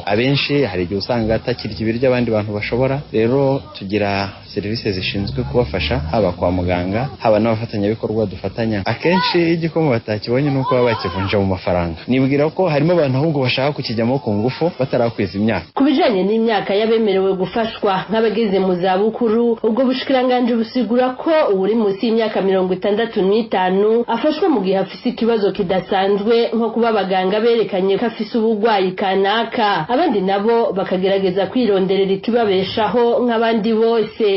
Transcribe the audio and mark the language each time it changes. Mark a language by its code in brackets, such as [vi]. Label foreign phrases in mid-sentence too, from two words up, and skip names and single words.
[rw] Abenshi hari igihe usanga atakirya ibiryo abandi bantu bashobora. Rero tugira serivisi zishinzwe kubafasha, haba kwa muganga, haba n'abafatanyabikorwa dufatanya. Akenshi igikomo batakibonye nuko baba bakivunja mu mafaranga. Nibwira ko harimo abantu ahubwo bashaka kukijyamo ku ngufu batarakweza imyaka. [rn] Kubijanye n'imyaka yabemerewe gufashwa nk'abageze mu zabukuru, ubwo bushikiranganje busigura ko uri munsi y'imyaka 65 afashwa mu gihe afise ikibazo kidasanzwe, nko kuba abaganga berekanye ko afise ubugwayi kanaka, abandi nabo bakagerageza kwironderera ikibabeshaho nk'abandi bose.